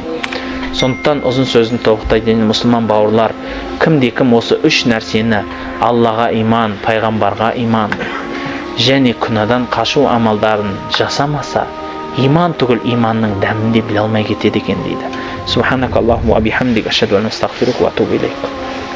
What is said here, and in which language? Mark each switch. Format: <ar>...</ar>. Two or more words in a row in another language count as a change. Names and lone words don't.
<kk>Сондықтан ұзын сөзін тоқтайтын мұсылман бауырлар, кімде-кім осы үш нәрсені, Аллаға иман, пайғамбарға иман және күнәдан қашу амалдарын жасамаса, иман түгіл иманның дәмін де біле алмай кетеді екен дейді.</kk> <ar>سبحانك اللهم وبحمدك، أشهد أن لا إله إلا أنت، أستغفرك وأتوب إليك.</ar>